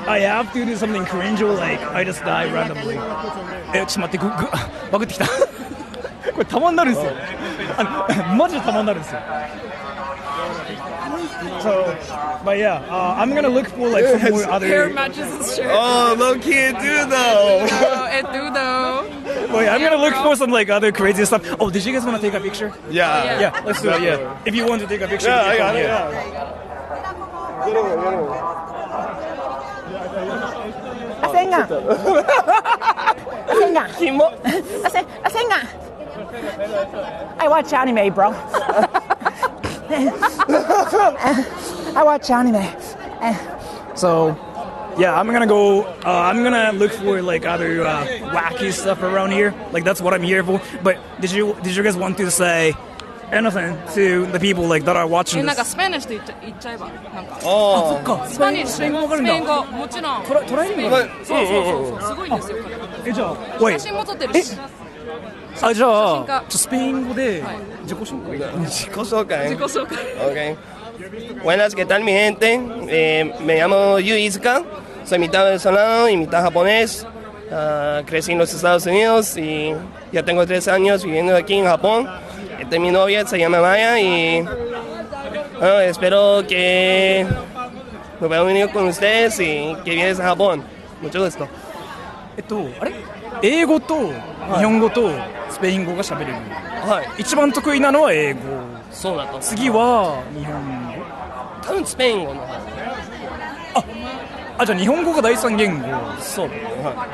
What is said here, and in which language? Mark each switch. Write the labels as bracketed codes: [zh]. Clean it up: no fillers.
[en] I have to do something cringe or like I just die randomly. [ja] ちょっと待ってバグってきた。これたまんなるんですよ。マジでたまんなるんですよ。 [en] So, but yeah, I'm gonna look for like some more other. Hair matches his shirt. Oh, low key it do though. It do though. Wait, I'm gonna look for some like other crazy stuff. Oh, did you guys want to take a picture? Yeah. Yeah, let's do it. Yeah. If you want to take a picture. Yeah, I got it. Yeah. I watch anime, bro. I watch anime. So, yeah, I'm gonna go. I'm gonna look for like other wacky stuff around here. Like that's what I'm here for. But did you guys want to say anything to the people like that are watching [ja] なんか [en] this? [ja] スペニッシュって言っちゃえばなんか。そっか。スペニッシュ。スペイン語もちろん。トライアングル。そうすごいんですよ。じゃあ、写真も撮ってるし。じゃあスペイン語で自己紹介。 [es] Okay. Buenas, ¿qué tal mi gente? Me llamo Yu Izuka, soy mitad venezolano y mitad japonés. Crecí en los Estados Unidos y ya tengo 3 años viviendo aquí en Japón. Esta es mi novia, se llama Maya y espero que me puedan venir con ustedes y que vienes a Japón. Mucho gusto. [ja] あれ？英語と日本語とスペイン語が喋れる。はい。一番得意なのは英語。そうだと。次は日本語。多分スペイン語の方。あ、じゃあ日本語が第三言語そうだね、は